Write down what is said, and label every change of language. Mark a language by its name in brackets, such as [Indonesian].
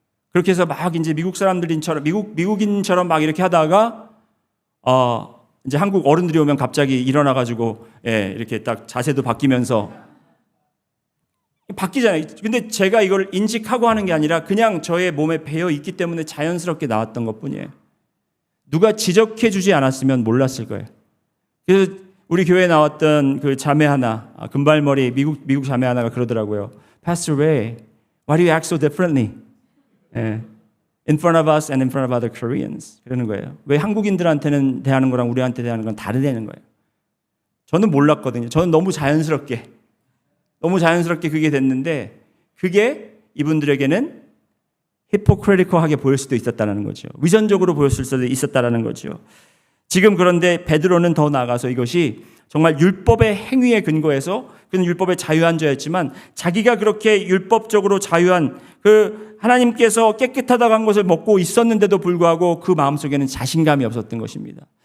[Korean] 그렇게 해서 막 이제 미국 사람들처럼 미국인처럼 막 이렇게 하다가 이제 한국 어른들이 오면 갑자기 일어나 가지고 이렇게 딱 자세도 바뀌면서 바뀌잖아요. 근데 제가 이걸 인식하고 하는 게 아니라 그냥 저의 몸에 배어 있기 때문에 자연스럽게 나왔던 것뿐이에요. 누가 지적해 주지 않았으면 몰랐을 거예요. 그래서 우리 교회에 나왔던 그 자매 하나, 금발머리 미국 자매 하나가 그러더라고요. [English] Pastor Ray, why do you act so differently? In front of us and in front of other Koreans. [Korean] 그러는 거예요. 왜 한국인들한테는 대하는 거랑 우리한테 대하는 건 다르다는 거예요. 저는 몰랐거든요. 저는 너무 자연스럽게 그게 됐는데 그게 이분들에게는 히포크리티컬하게 보일 수도 있었다는 거죠. 위선적으로 보였을 수도 있었다는 거죠. 지금 그런데 베드로는 더 나아가서 이것이 정말 율법의 행위에 근거해서 그는 율법의 자유한 자였지만 자기가 그렇게 율법적으로 자유한 그 하나님께서 깨끗하다고 한 것을 먹고 있었는데도 불구하고 그 마음속에는 자신감이 없었던 것입니다.